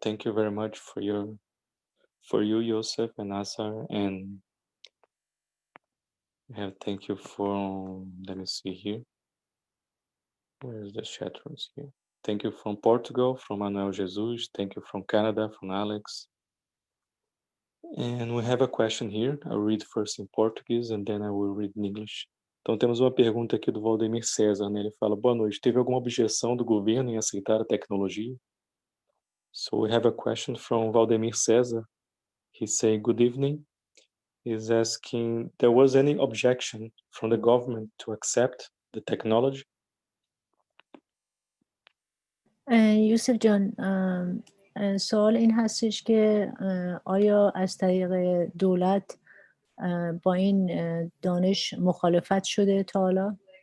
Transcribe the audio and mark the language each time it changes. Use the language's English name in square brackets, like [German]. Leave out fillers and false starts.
[English] Thank you very much for you, Joseph and Azar, and we have thank you for, let me see here. Where's the chat rooms here? Thank you from Portugal, from Manuel Jesus. Thank you from Canada, from Alex. And we have a question here. I'll read first in Portuguese and then I will read in English. [Portuguese] Então temos uma pergunta aqui do Valdemir César, né? Ele fala: boa noite, teve alguma objeção do governo em aceitar a tecnologia? [English] So we have a question from Valdemir César. He say, good evening. He's asking, there was any objection from the government to accept the technology? [Persian] یوسف جان، سوال این هستش که آیا از طریق دولت با این دانش مخالفت شده تا حالا؟